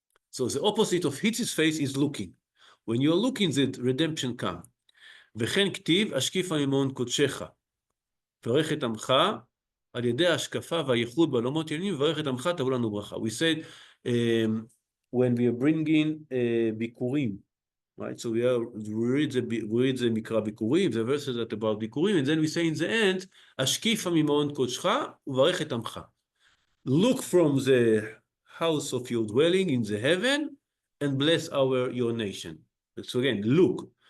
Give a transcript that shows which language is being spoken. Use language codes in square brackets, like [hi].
[en] So the opposite of hits his face is looking. When you're looking, the redemption comes. [he] וכן כתיב, השקיפה ממעון קודשך. ברך את עמך על ידי ההשקפה והייחוד בעולמות עליונים, וברך את עמך תבוא לנו ברכה. [en] We said, when we are bringing ביקורים, right? So we read the מקרא ביקורים, the verses that about ביקורים, and then we say in the end, [he] השקיפה ממעון קודשך וברך את עמך. [en] Look from the house of your dwelling in the heaven and bless your nation. So again, look.